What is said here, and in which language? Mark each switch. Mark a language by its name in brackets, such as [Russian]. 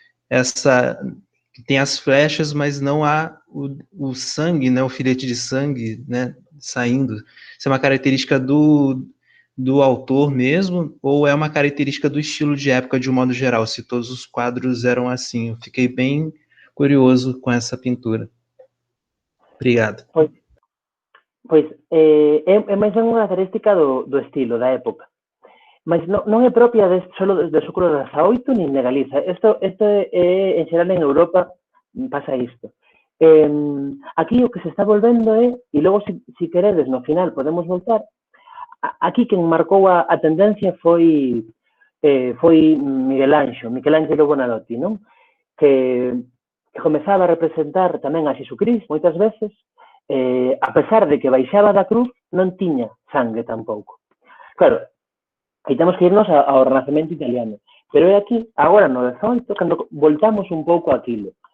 [Portuguese] Essa que tem as flechas, mas não há o sangue, né? O filete de sangue, né? Saindo. Se é uma característica do autor mesmo, ou é uma característica do estilo de época de um modo geral, se todos os quadros eram assim. Eu fiquei bem curioso com essa pintura. Obrigado. [Galician] Pois é máis ben unha característica do estilo, da época. Mas non é propia solo do século XVIII nin de Galiza. Isto é, en xeral en Europa, pasa isto. Aquí o que se está volvendo e logo, se queredes, no final podemos voltar. Aquí quen marcou a tendencia foi Michelangelo Buonarroti, non? Que comezaba a representar tamén a Xesucristo moitas veces, a pesar de que baixaba da cruz, non tiña sangue tampouco. Claro, aí temos que irnos ao Renacemento italiano, pero é aquí, agora no 18, cando voltamos un pouco aquilo.